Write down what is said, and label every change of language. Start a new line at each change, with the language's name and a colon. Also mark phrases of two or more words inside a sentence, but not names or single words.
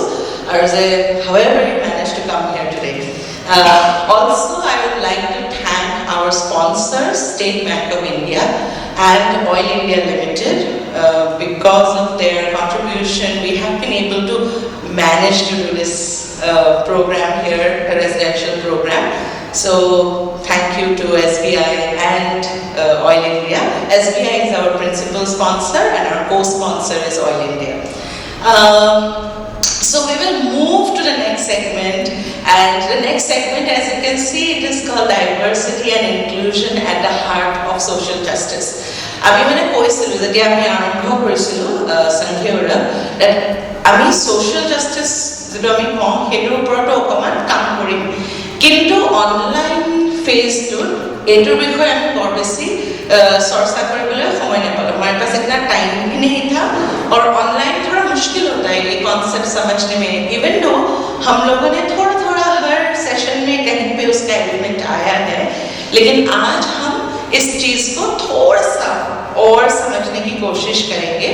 Assamese: আৰু যে
English: however you managed to come here today. Also I would like to thank our sponsors, State Bank of India and Oil India Limited. Because of their contribution we have been able to manage to do this program here, a residential program. So thank you to SBI and Oil India. SBI is our principal sponsor and our co-sponsor is Oil India. So we will move to the next segment, and the next segment, as you can see, it is called Diversity and Inclusion at the Heart of Social Justice.
Assamese: আমি মানে কৈছিলো যেতিয়া আমি আৰম্ভ কৰিছিলোঁ সংঘীয়ৰা, আমি
English: social justice
Assamese: যিটো আমি কওঁ সেইটোৰ ওপৰতো অকণমান কাম কৰিম, কিন্তু অনলাইন ফেজটোত এইটোৰ বিষয়ে আমি বৰ বেছি चर्चा কৰিবলৈ সময় নাপালোঁ।
Hindi: हमारे पास इतना टाइम भी नहीं था और ऑनलाइन थोड़ा मुश्किल होता है ये कॉन्सेप्ट समझने में।
English: even though
Hindi: हम लोगों ने थोड़ा थोड़ा हर सेशन में कहीं पे उसका एलिमेंट आया है, लेकिन आज हम इस चीज़ को थोड़ा सा और समझने की कोशिश करेंगे।